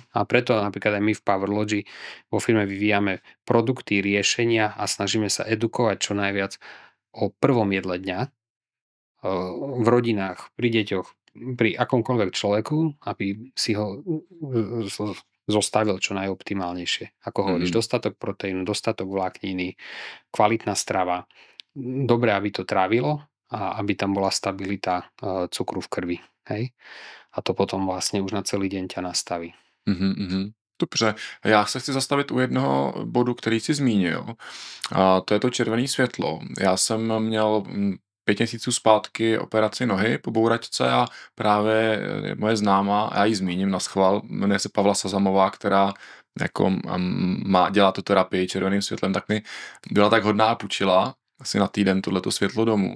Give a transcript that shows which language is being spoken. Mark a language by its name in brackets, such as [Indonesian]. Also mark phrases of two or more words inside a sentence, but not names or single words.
[Slovak] A preto napríklad aj my v Powerlogy vo firme vyvíjame produkty, riešenia a snažíme sa edukovať čo najviac o prvom jedle dňa v rodinách, pri deťoch, pri akomkoľvek človeku, aby si ho zostavil čo najoptimálnejšie. Ako hovoríš, dostatok proteínu, dostatok vlákniny, kvalitná strava, dobre, aby to trávilo a aby tam bola stabilita cukru v krvi. Hej? [Czech] A to potom vlastně už na celý den tě nastaví. Dobře, já se chci zastavit u jednoho bodu, který jsi zmínil. A to je to červené světlo. Já jsem měl 5 měsíců zpátky operaci nohy po bouračce a právě moje známá, já ji zmíním naschvál, jmenuje se Pavla Sazamová, která jako dělá tu terapii červeným světlem, tak mi byla tak hodná a půjčila asi na týden tohleto světlo domů.